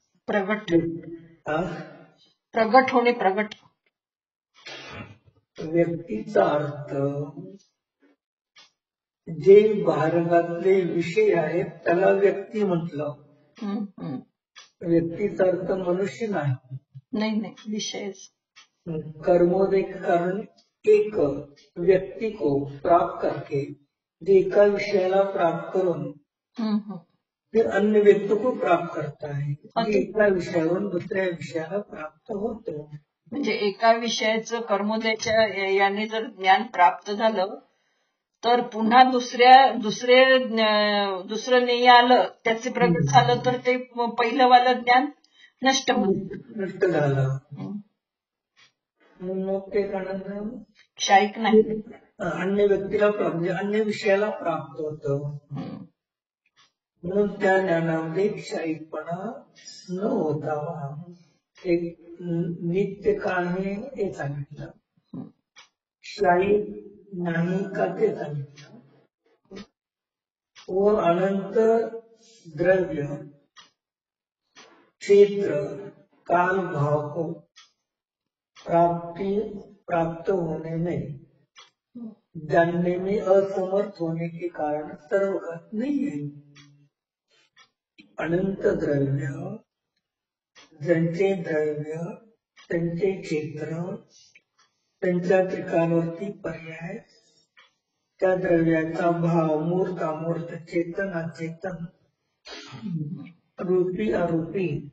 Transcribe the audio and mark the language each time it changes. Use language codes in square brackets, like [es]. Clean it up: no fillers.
[mr] प्रगट, प्रगट होणे, प्रगट. व्यक्तीचा अर्थ जे बाहेरगातले विषय आहेत त्याला व्यक्ती म्हटलं. व्यक्तीचा अर्थ मनुष्य नाही. [hi] नहीं विषय कर्मोदय के कारण एक व्यक्ति को प्राप्त करके [mr] एका विषयाला प्राप्त करून [hi] फिर अन्य व्यक्ति को प्राप्त करता है. [mr] एका विषयावरून दुसऱ्या विषयाला प्राप्त होतो. म्हणजे एका विषयाचं कर्मोदयाच्या याने जर ज्ञान प्राप्त झालं तर पुन्हा दुसरं नाही आलं, त्याचे प्रगट झालं तर ते पहिलं वालं ज्ञान नष्ट झालं. मग ते कारण क्षायिक नाही, अन्य व्यक्तीला म्हणजे अन्य विषयाला प्राप्त होतं. म्हणून त्या ज्ञानामध्ये क्षायिकपणा न होता एक नित्य काळ हे सांगितलं. क्षायिक नाही का ते सांगितलं. [hi] व अनंत द्रव्य क्षेत्र काल भाव को प्राप्त होने में जानने में असमर्थ होने के कारण सर्वगत नहीं है. [mr] अनंत द्रव्य, ज्यांचे द्रव्य, त्यांचे क्षेत्र, त्यांच्या ठिकाणावरती पर्याय, त्या द्रव्याचा भाव, मूर्त अमूर्त, चेतन अचेतन, रूपी अरूपी,